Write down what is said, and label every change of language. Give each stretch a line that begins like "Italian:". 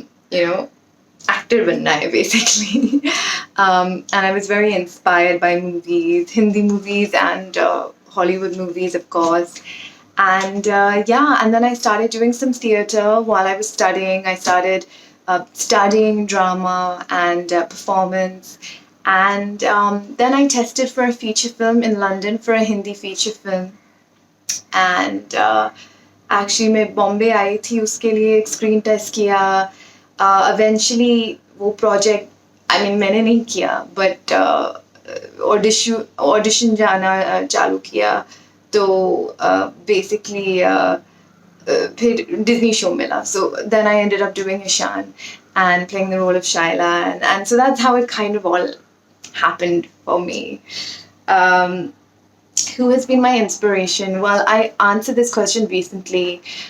English: Actor
Hindi: banna hai
English: basically. And I was very inspired by movies, Hindi movies and Hollywood movies, of course. And and then I started doing some theater while I was studying. I started studying drama and performance. And then I tested for a feature film in London, for a Hindi feature film. And actually
Hindi: मैं बॉम्बे आई थी उसके लिए एक screen test किया. Eventually वो project,
English: I mean
Hindi: मैंने नहीं किया, but audition जाना चालू किया. तो basically फिर Disney show मिला.
English: So then I ended up doing Ishaan and playing the role of Shaila. And so that's how it kind of all happened for me. Who has been my inspiration? Well, I answered this question recently.